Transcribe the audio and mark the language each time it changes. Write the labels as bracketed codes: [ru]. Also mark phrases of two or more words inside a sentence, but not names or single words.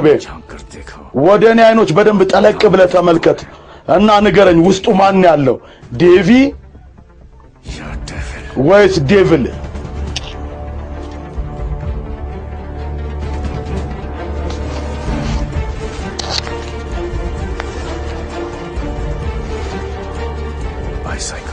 [hi] झांक कर देखो। [am] ወደ እኔ አይኖች በደንብ ጠለቅ ብለህ ተመልከት እና ንገረኝ ውስጡ ማን ያለው ዴቪ [hi] या डेविल। [am] ወይስ ዴቪል? [en] bye psycho.